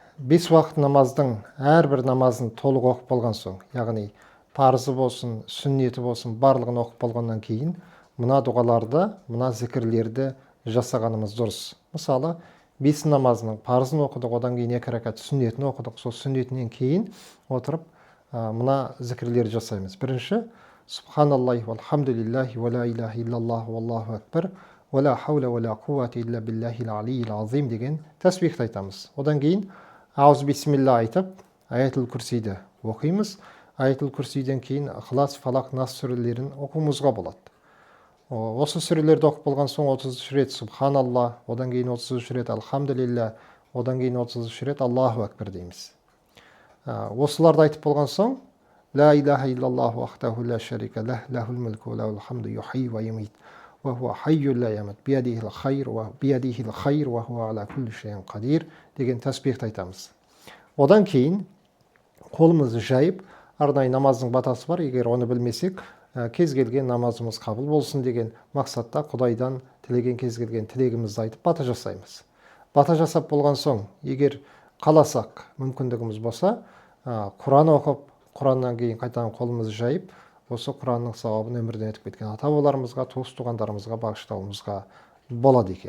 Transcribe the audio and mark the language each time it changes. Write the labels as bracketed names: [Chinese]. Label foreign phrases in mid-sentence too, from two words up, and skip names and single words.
[Kazakh] бес уақыт намаздың әрбір намазын толық оқып болған соң, яғни парызы болсын, сүннеті болсын, барлығын оқып болғаннан кейін мына дұғаларды, мына зікірлерді жасағанымыз дұрыс. Мысалы, бес намазының парызын оқыдық, одан кейін 2 рәкат сүннетін оқыдық. Сол сүннетінен кейін отырып мына зікірлерді жасаймыз. Бірінші, [Arabic] سبحان الله والحمد لله ولا إله إلا الله والله أكبر ولا حول ولا قوة إلا بالله العلي العظيم [Kazakh] деген тәсбихті айтамыз. Одан кейін ауыз бисмилла айтып, аятул курсиді оқимыз. Аятул курсиден кейін Ихлас, Фалақ, Нас сүрелерін оқуымызға болады. Осы сүрелерді оқып болған соң 33 рет субханалла, одан кейін 33 рет алхамдулилля, одан кейін 33 рет [Arabic] الله أكبر [Kazakh] дейміз. Осыларды айтып болған соң [Arabic] لا إله إلا الله وحده لا شريك له له الملك وله الحمد يحيي ويميت وهو حي لا يموت بيده الخير وهو على كل شيء قدير [Kazakh] деген тәсбихті айтамыз. Одан кейін қолымызды жайып, арнайы намаздың батасы бар. Егер оны білмесек, кез келген намазымыз қабыл болсын деген мақсатта Құдайдан тілеген кез келген тілегімізді айтып бата жасаймыз. Бата жасап болған соң, егер қаласақ, мүмкіндігіміз болса, Құран оқып, Құраннан кейін қайтадан қолымызды жайып, осы Құранның сауабын өмірден өтіп кеткен ата-бабаларымызға, туыс-туғандарымызға бағыштауымызға болады екен.